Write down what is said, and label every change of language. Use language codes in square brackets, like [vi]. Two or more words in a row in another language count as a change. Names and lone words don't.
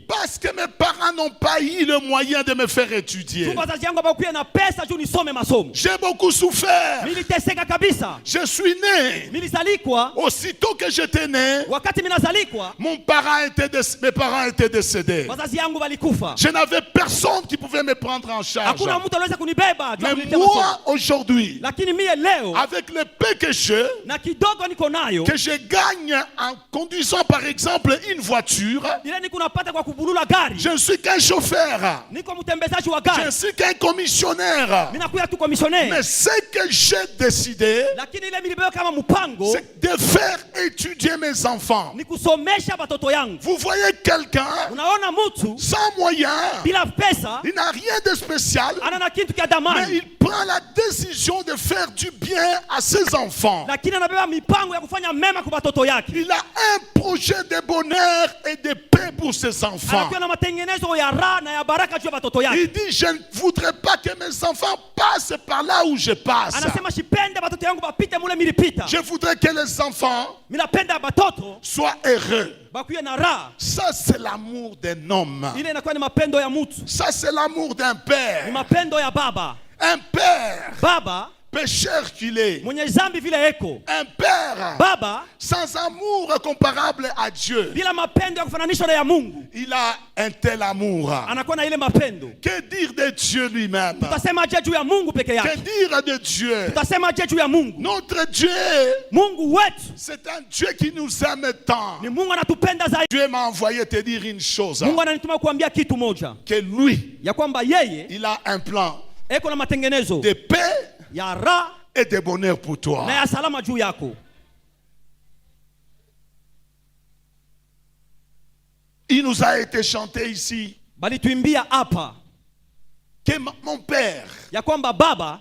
[fr] Parce que mes parents n'ont pas eu le moyen de me faire étudier. [sw] Juu wazazi yangu hawakuwa na pesa juu nisome masomo. [fr] J'ai beaucoup souffert. [sw] Niliteseka kabisa. [fr] Je suis né. [sw] Nilizalikwa, [fr] Aussitôt que j'étais né, [sw] wakati minazalikwa, [fr] mes parents étaient décédés. [sw] wazazi yangu walikufa. [fr] Je n'avais personne qui pouvait me prendre en charge. [sw] Hakuna mtu aliweza kunibeba juu ya [fr] Mais [sw] kuniletea masomo. [fr] moi, aujourd'hui, [sw] Lakini mie leo [fr] avec le peu que j'ai, [sw] na kidogo niko nayo, [fr] que je gagne en conduisant par exemple une voiture, [sw] ile niko napata kwa kubulula gari, [fr] je ne suis qu'un chauffeur, [sw] niko mtembezaji wa [fr] je ne [sw] gari, [fr] suis qu'un commissionnaire. [sw] mimi nakuya tu commissionnaire. [fr] Mais ce que j'ai décidé, [sw] Lakini ile milibeba kama mpango [fr] c'est de faire étudier mes enfants. [sw] ni kusomesha watoto yangu. [fr] Vous voyez quelqu'un [sw] Unaona mtu [fr] sans moyens, [sw] bila pesa [fr] il n'a rien de spécial, [sw] ana na kitu kia [fr] mais [sw] damani, [fr] il prend la décision de faire du bien à ses enfants. [sw] lakini anabeba mipango ya kufanya mema kwa watoto yake. [fr] Il a un projet de bonheur et de paix pour ses enfants. [sw] Anakuwa na matengenezo ya raha na ya baraka juu ya watoto yake. [fr] Il dit, je ne voudrais pas que mes enfants passent par là où je passe. [sw] Anasema shipende watoto yangu bapite mule milipita. [fr] Je voudrais que les enfants [sw] Minapenda watoto [fr] soient heureux. [sw] bakuye na raha. [fr] Ça, c'est l'amour d'un homme. [sw] Ile inakuwa ni mapendo ya mtu, [fr] Ça, c'est l'amour d'un [sw] ni [fr] père. [sw] mapendo ya baba. [fr] Un père, [sw] Baba [fr] pécheur qu'il est. [sw] mwenye zambi vile eko, [fr] Un père [sw] baba [fr] sans amour comparable à Dieu. [sw] bila mapendo ya kufananishwa na ya Mungu, [fr] Il a un tel amour. [sw] anakuwa na ile mapendo. [fr] Que dire de Dieu lui-même? [sw] Tutasema je juu ya Mungu peke [fr] Que [sw] yake? [fr] dire de Dieu? [sw] Tutasema je juu ya Mungu? [fr] Notre Dieu, [sw] Mungu wetu [fr] c'est un Dieu qui nous aime tant. [sw] ni Mungu anatupenda zaidi. [fr] Dieu m'a envoyé te dire une chose. [sw] Mungu ananituma kuambia kitu moja, [fr] Que lui, [sw] ya kwamba yeye [fr] il a un plan [sw] eko na matengenezo [fr] de paix [sw] ya raha [fr] et de bonheur pour toi. [sw] na ya salama juu yako. [fr] Il nous a été chanté ici [sw] Bali tuimbia hapa [fr] que mon père, [sw] ya kwamba baba,